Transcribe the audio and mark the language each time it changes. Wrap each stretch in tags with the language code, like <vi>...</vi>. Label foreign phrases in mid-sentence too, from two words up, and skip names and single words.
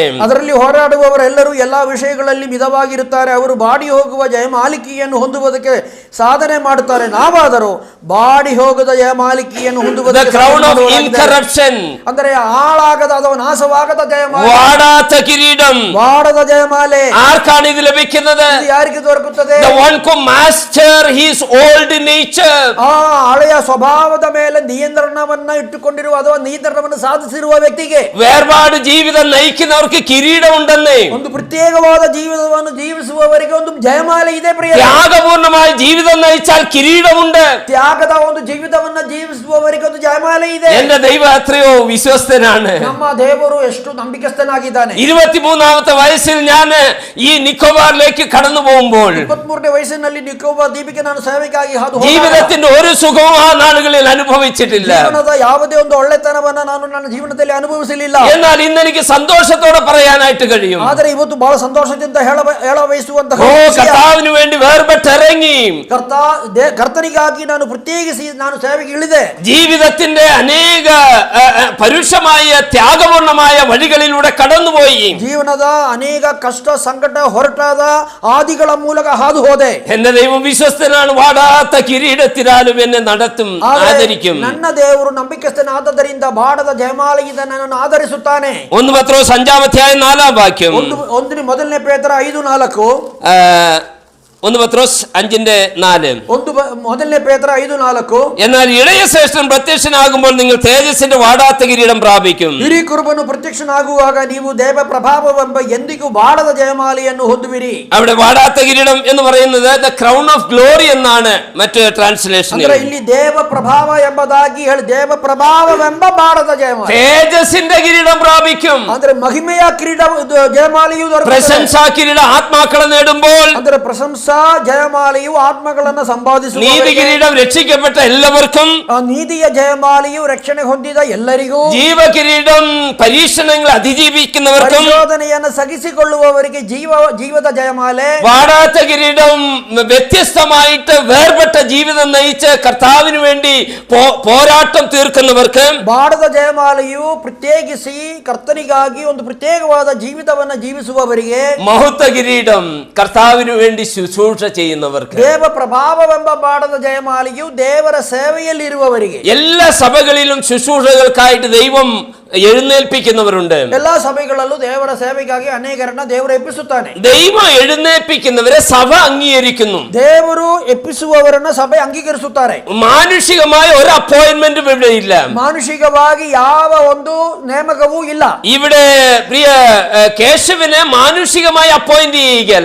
<kn>ಅದರಲ್ಲಿ ಹೋರಾಡುವವರೆಲ್ಲರೂ ಎಲ್ಲಾ ವಿಷಯಗಳಲ್ಲಿ ಮಿತವಾಗಿರುತ್ತಾರೆ, ಅವರು ಬಾಡಿ ಹೋಗುವ ಜಯಮಾಲಿಕೆಯನ್ನು ಹೊಂದುವುದಕ್ಕೆ ಸಾಧನೆ ಮಾಡುತ್ತಾರೆ. ನಾವಾದರೂ ಬಾಡಿ ಹೋಗದ ಜಯಮಾಲಿಕೆಯನ್ನು ಹೊಂದುವುದಕ್ಕೆ</kn> <en>crown of incorruption,</en> <kn>ಅಂದರೆ ಹಾಳಾಗದ ಅಥವಾ ನಾಶವಾಗದ ಜಯಮಾಲೆ,</kn> <ml>വാടാത്ത കിരീടം,</ml> <kn>ವಾಡದ ಜಯಮಾಲೆ.</kn> <ml>ആർക്കാണ് ഇത് ലഭിക്കുന്നത്?</ml> <kn>ಯಾರಿಗೆ ದೊರಕುತ್ತದೆ?</kn> <en>The one who master his old nature.</en> <kn>ಹಳೆಯ ಸ್ವಭಾವದ ಮೇಲೆ ನಿಯಂತ್ರಣವನ್ನ ಇಟ್ಟುಕೊಂಡಿರುವ ಅಥವಾ ನಿಯಂತ್ರಣವನ್ನು ಸಾಧಿಸಿರುವ ವ್ಯಕ್ತಿಗೆ.</kn> <ml>വേർപാട് ജീവിതം നയിക്കുന്നവർക്ക് കിരീടം ഉണ്ടെന്നേ.</ml> <kn>ಒಂದು ಪ್ರತ್ಯೇಕವಾದ ಜೀವಿತವನ್ನು ಜೀವಿಸುವವರಿಗೆ ಒಂದು ಜಯಮಾಲೆ ಇದೆ ಪ್ರಿಯ.</kn> <ml>ത്യാഗപൂർണമായ ജീവിതം നയിച്ചാൽ കിരീടമുണ്ട്.</ml> <kn>ತ್ಯಾಗದ ಒಂದು ಜೀವಿತವನ್ನ ಜೀವಿಸುವವರಿಗೆ ಒಂದು ಜಯಮಾಲೆ ಇದೆ.</kn> <ml>എന്റെ ദൈവം എത്രയോ വിശ്വസ്തനാണ്.</ml> <kn>ನಮ್ಮ ದೇವರು ಎಷ್ಟು ನಂಬಿಕಸ್ಥನಾಗಿದ್ದಾನೆ.</kn> <ml>23ാമത്തെ വയസ്സിൽ ഞാൻ ഈ നിക്കോബാറിലേക്ക് കടന്നു പോകുമ്പോൾ</ml> <kn>23ನೇ ವಯಸ್ಸಿನಲ್ಲಿ ನಿಕೋಬಾರ್ ದ್ವೀಪಕ್ಕೆ ನಾನು ಸೇವೆಗಾಗಿ ಹಾದು ಹೋದಾಗ</kn> <ml>ജീവിതത്തിന്റെ ഒരു സുഖവും ആ നാളുകളിൽ അനുഭവിച്ചിട്ടില്ല.</ml> <kn>ಜೀವನದ ಯಾವುದೇ ಒಂದು ಒಳ್ಳೆತನವನ್ನ ನಾನು ನನ್ನ ಜೀವನದಲ್ಲಿ ಅನುಭವಿಸಲಿಲ್ಲ.</kn> <ml>എന്നാൽ ഇന്ന് എനിക്ക് സന്തോഷത്തോടെ പറയാനായിട്ട് കഴിയും.</ml> <kn>ಆದರೆ ಇವತ್ತು ಬಹಳ ಸಂತೋಷದಿಂದ ಹೇಳ ಬಯಸುವಂತಹ</kn> <ml>കർത്താവിന് വേണ്ടി വേർപെട്ടിറങ്ങി</ml> <kn>ಕರ್ತನಿಗಾಗಿ ನಾನು ಪ್ರತ್ಯೇಕಿಸಿ ನಾನು ಸೇವೆಗೆ ಇಳಿದೆ.</kn> <ml>ജീവിതത്തിന്റെ അനേക പരുഷമായ ത്യാഗപൂർണമായ വഴികളിലൂടെ കടന്നുപോയി.</ml> <kn>ಜೀವನದ ಅನೇಕ ಕಷ್ಟ ಸಂಕಟ ಹೊರಟಾದ ಆದಿಗಳ ಮೂಲಕ ಹಾದು ಹೋದೆ.</kn> <ml>എന്റെ ദൈവം വിശ്വസ്തനാണ്. വാടാത്ത കിരീടത്തിനാലും എന്നെ നടത്തും, ആദരിക്കും.</ml> <kn>ನನ್ನ ದೇವರು ನಂಬಿಕಸ್ಥನಾದ್ದರಿಂದ ಬಾಡದ ಜಯಮಾಲೆಯಿಂದ ನನ್ನನ್ನು ಆಧರಿಸುತ್ತಾನೆ.</kn> <ml>1 പത്രോസ് 5-ാം അധ്യായം 4-ാം വാക്യം.</ml> <kn>ಮೊದಲನೇ ಪೇತ್ರ 5:4.</kn> <ml>1 പത്രോസ് 5:4.</ml> <kn>ಮೊದಲನೇ ಪೇತ್ರ 5:4.</kn> <ml>എന്നാൽ ഇളയ ശ്രേഷ്ഠൻ പ്രത്യക്ഷനാകുമ്പോൾ നിങ്ങൾ തേജസ്സിന്റെ വാടാത്ത കിരീടം പ്രാപിക്കും.</ml> <kn>ಹಿರಿ ಕುರುಬನು ಪ್ರತ್ಯಕ್ಷನಾಗುವಾಗ ನೀವು ದೇವ ಪ್ರಭಾವವೆಂಬ ಎಂದಿಗೂ ಬಾಡದ ಜಯಮಾಲೆಯನ್ನು ಹೊಂದುವಿರಿ.</kn> <ml>അവിടെ വാടാത്ത കിരീടം എന്ന് പറയുന്നത്</ml> <en>the crown of glory</en> <ml>എന്നാണ് മറ്റ് ട്രാൻസ്ലേഷൻ.</ml> <kn>ಇಲ್ಲಿ ದೇವ ಪ್ರಭಾವ ಎಂಬುದಾಗಿ ಹೇಳಿ ದೇವ ಪ್ರಭಾವವೆಂಬ ಬಾಡದ ಜಯಮಾಲೆ,</kn> <ml>തേജസ്സിന്റെ കിരീടം പ്രാപിക്കും.</ml> <kn>ಅಂದ್ರೆ ಮಹಿಮೆಯ ಕಿರೀಟ ಜಯಮಾಲೆಯು ದೊರಕುತ್ತದೆ.</kn> <ml>പ്രശംസാ കിരീടം ആത്മാക്കളെ നേടുമ്പോൾ</ml> <kn>ಅಂದ್ರೆ ಪ್ರಶಂಸಾ ಜಯಮಾಲೆಯು ಆತ್ಮಗಳನ್ನು ಸಂಪಾದಿಸುವ.</kn> <ml>നീതി കിരീടം രക്ഷിക്കപ്പെട്ട എല്ലാവർക്കും,</ml> <kn>ನೀತಿಯ ಜಯಮಾಲೆಯು ರಕ್ಷಣೆ ಹೊಂದಿದ ಎಲ್ಲರಿಗೂ,</kn> <ml>ജീവ കിരീടം പരീക്ഷണങ്ങൾ അതിജീവിക്കുന്നവർക്കും,</ml> <kn>ಪರಿಶೋಧನೆಯನ್ನು സഹിಸಿಕೊಳ್ಳುವವರಿಗೆ ಜೀವದ ಜಯಮಾಲೆ,</kn> <ml>വാടാത്ത കിരീടം വ്യത്യസ്തമായിട്ട് വേർപെട്ട ജീവിതം നയിച്ച് കർത്താവിന് വേണ്ടി പോരാട്ടം തീർക്കുന്നവർക്ക്,</ml> <kn>ಬಾಡದ ಜಯಮಾಲೆಯು ಪ್ರತ್ಯೇಕಿಸಿ ಕರ್ತನಿಗಾಗಿ ಒಂದು ಪ್ರತ್ಯೇಕವಾದ ಜೀವಿತವನ್ನು ಜೀವಿಸುವವರಿಗೆ,</kn> <ml>മഹത്വ കിരീടം കർത്താവിന് വേണ്ടി ശുശ്രൂഷ ചെയ്യുന്നവർക്ക്,</ml> <kn>ದೇವ ಪ್ರಭಾವವೆಂಬ ಬಾಡದ ಜಯಮಾಲೆಯು ದೇವರ ಸೇವೆಯಲ್ಲಿರುವವರಿಗೆ.</kn> <ml>എല്ലാ സഭകളിലും ശുശ്രൂഷകൾക്കായിട്ട് ദൈവം എഴുന്നേൽപ്പിക്കുന്നവരുണ്ട്.</ml> <kn>ಎಲ್ಲಾ ಸಭೆಗಳಲ್ಲೂ ದೇವರ ಸೇವೆಗಾಗಿ ಅನೇಕರನ್ನ ದೇವರು ಎಬ್ಬಿಸುತ್ತಾನೆ.</kn> <ml>ദൈവം എഴുന്നേൽപ്പിക്കുന്നവരെ സഭ അംഗീകരിക്കുന്നു.</ml> <kn>ದೇವರು ಎಬ್ಬಿಸುವವರನ್ನ ಸಭೆ ಅಂಗೀಕರಿಸುತ್ತಾರೆ.</kn> <ml>മാനുഷികമായ ഒരു അപ്പോയിന്റ്മെന്റും ഇവിടെ ഇല്ല.</ml> <kn>ಮಾನುಷಿಕವಾಗಿ ಯಾವ ಒಂದು ನೇಮಕವೂ ಇಲ್ಲ.</kn> <ml>ഇവിടെ പ്രിയ കേശവനെ മാനുഷികമായി അപ്പോയിന്റ് ചെയ്യുകയല്ല.</ml>